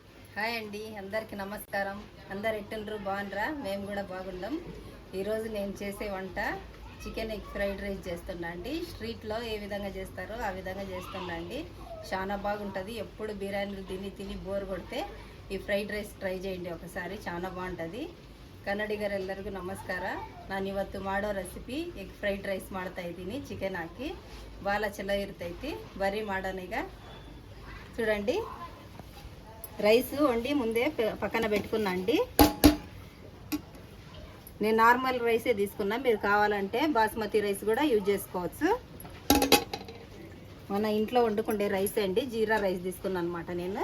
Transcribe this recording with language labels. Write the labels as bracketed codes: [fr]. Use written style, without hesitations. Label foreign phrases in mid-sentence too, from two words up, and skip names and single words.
[te] హాయ్ అండి, అందరికీ నమస్కారం. అందరు ఎట్టుండ్రు, బాగుండ్రా? మేము కూడా బాగున్నాం. ఈరోజు నేను చేసే వంట [en] chicken egg fried rice [te] చేస్తున్నా అండి. స్ట్రీట్లో ఏ విధంగా చేస్తారో ఆ విధంగా చేస్తున్నా అండి. చాలా బాగుంటుంది. ఎప్పుడు బిర్యానీలు తిని తిని బోర్ కొడితే ఈ [en] fried rice try [te] చేయండి ఒకసారి, చాలా బాగుంటుంది. [kn] ಕನ್ನಡಿಗರೆಲ್ಲರಿಗೂ ನಮಸ್ಕಾರ. ನಾನು ಇವತ್ತು ಮಾಡೋ ರೆಸಿಪಿ [en] egg fried rice [kn] ಮಾಡ್ತಾ ಇದ್ದೀನಿ. ಚಿಕನ್ ಹಾಕಿ ಭಾಳ ಚಲೋ ಇರ್ತೈತಿ. ಬರೀ ಮಾಡೋಣ ಈಗ. [te] చూడండి, రైస్ వండి ముందే పక్కన పెట్టుకున్నా అండి. నేను నార్మల్ రైసే తీసుకున్నా, మీరు కావాలంటే [en] basmati rice [te] కూడా యూజ్ చేసుకోవచ్చు. మన ఇంట్లో వండుకుండే రైస్ అండి, జీరా రైస్ తీసుకున్నాను అనమాట నేను.